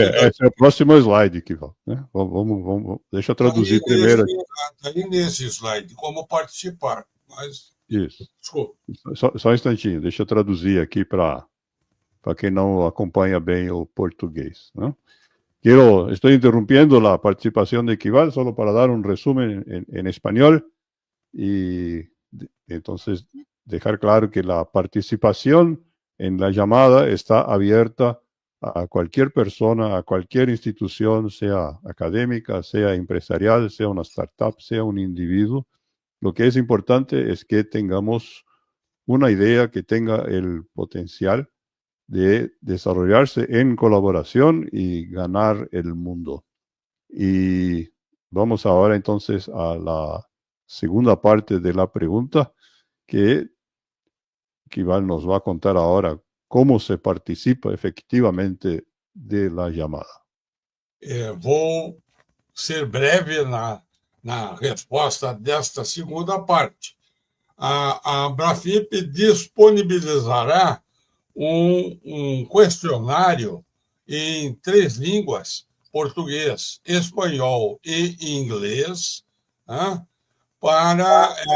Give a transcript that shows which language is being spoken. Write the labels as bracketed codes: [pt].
[pt] Esse é o próximo slide, Kival, né? Deixa eu traduzir primeiro. Está aí nesse slide, como participar. Mas... Isso. Desculpa. Só um instantinho, deixa eu traduzir aqui para quem não acompanha bem o português, né? [es] Estoy interrumpiendo la participación de Kival solo para dar un resumen en español y entonces dejar claro que la participación en la llamada está abierta a cualquier persona, a cualquier institución, sea académica, sea empresarial, sea una startup, sea un individuo. Lo que es importante es que tengamos una idea que tenga el potencial de desarrollarse en colaboración y ganar el mundo. Y vamos ahora entonces a la segunda parte de la pregunta, que [pt] Kival nos vai contar agora como se participa efetivamente da chamada. Vou ser breve na resposta desta segunda parte. A Brafip disponibilizará um questionário em 3 línguas, português, espanhol e inglês, né, para